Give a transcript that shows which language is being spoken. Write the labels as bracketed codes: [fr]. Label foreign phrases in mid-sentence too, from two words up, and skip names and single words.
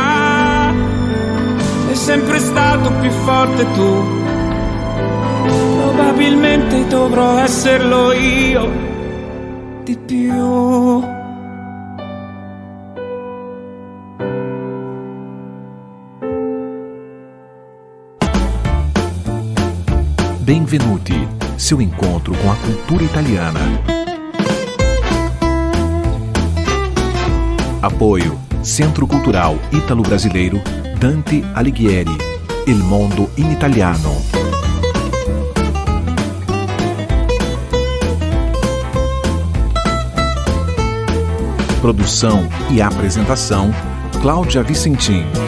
[it] Sei sempre stato più forte tu, probabilmente dovrò esserlo io di più. Benvenuti, [pt] seu encontro com a cultura italiana. Apoio Centro Cultural Ítalo-Brasileiro Dante Alighieri, Il Mondo in Italiano. Produção e apresentação, Cláudia Vicentim.